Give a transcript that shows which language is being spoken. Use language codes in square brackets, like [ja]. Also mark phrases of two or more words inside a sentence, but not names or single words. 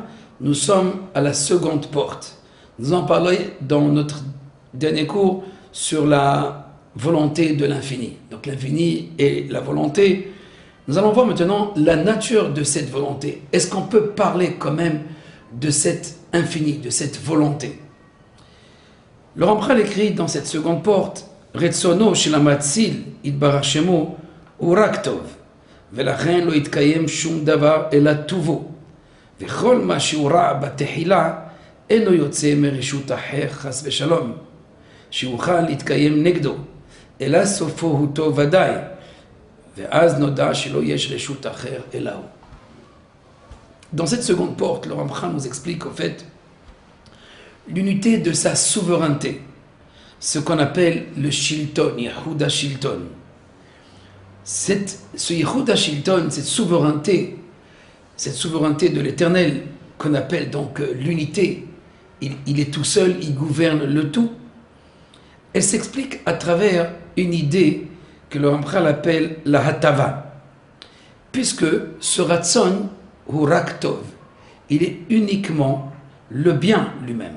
[fr] Nous sommes à la seconde porte. Nous en parlé dans notre dernier cours sur la volonté de l'infini. Donc l'infini et la volonté. Nous allons voir maintenant la nature de cette volonté. Est-ce qu'on peut parler quand même de cet infini, de cette volonté? Le Rambam écrit dans cette seconde porte [he] רצונו של המאציל יתברך שמו הוא רק טוב. ולכן לא יתקיים שום דבר אלא טובו, וכל מה שהוא רע בתחילה אינו יוצא מרשות אחר חס ושלום, שיוכל להתקיים נגדו, אלא סופו הוא טוב ודאי, ואז נודע שלא יש רשות אחר אלא הוא. [fr] Dans cette seconde porte, le Rambam nous explique en fait l'unité de sa souveraineté, ce qu'on appelle le Shilton, [he] יחוד השלטון. [fr] Ce [he] יחוד השלטון, [fr] cette souveraineté de l'Éternel, qu'on appelle donc l'unité, il est tout seul, il gouverne le tout, elle s'explique à travers une idée que le Rambam appelle la Hatava, puisque ce Ratson, ou Raktov, il est uniquement le bien lui-même.